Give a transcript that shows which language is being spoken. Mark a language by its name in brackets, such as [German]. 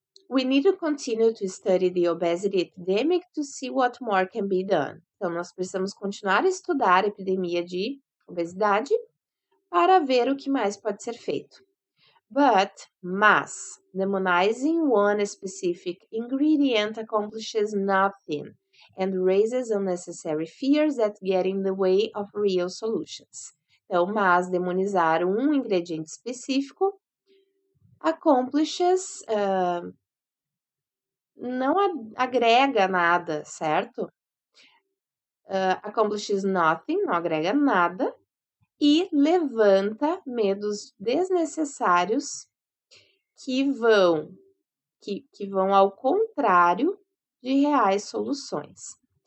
[English] We need to continue to study the obesity epidemic to see what more can be done. [Portuguese] Então, nós precisamos continuar a estudar a epidemia de obesidade para ver o que mais pode ser feito. [English] Mas, demonizing one specific ingredient accomplishes nothing and raises unnecessary fears that get in the way of real solutions. [Portuguese] Então, mas demonizar um ingrediente específico accomplishes não agrega nada, certo? [English] Accomplishes nothing, [Portuguese] não agrega nada, e levanta medos desnecessários que vão ao contrário de reais soluções.